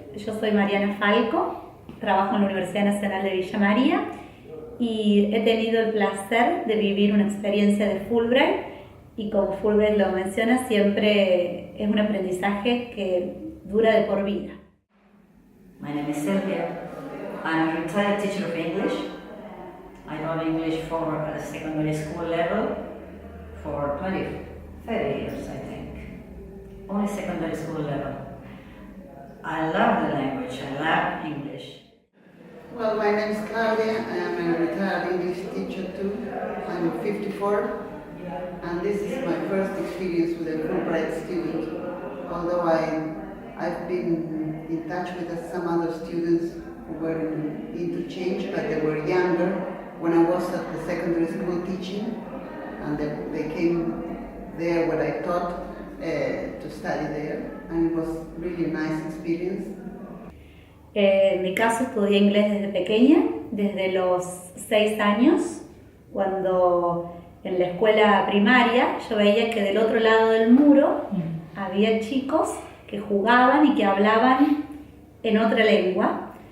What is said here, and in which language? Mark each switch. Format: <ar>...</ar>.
<es>Yo soy Mariana Falco, trabajo en la Universidad Nacional de Villa María y he tenido el placer de vivir una experiencia de Fulbright y como Fulbright lo menciona, siempre es un aprendizaje que dura de por vida.</es> <en>My name is Sylvia. I'm a retired teacher of English. I taught English for a secondary school level for 30 years, I think. Only secondary school level. I love the language, I love English. Well, my name is Claudia. I am a retired English teacher too. I'm 54, and this is my first experience with a Fulbright student. Although I've been in touch with some other students who were in interchange, but they were younger when I was at the secondary school teaching, and they came there when I taught to study there, and it was really a nice experience.</en> <es>En mi caso estudié inglés desde pequeña, desde los 6 años, cuando en la escuela primaria yo veía que del otro lado del muro había chicos que jugaban y que hablaban en otra lengua.</es>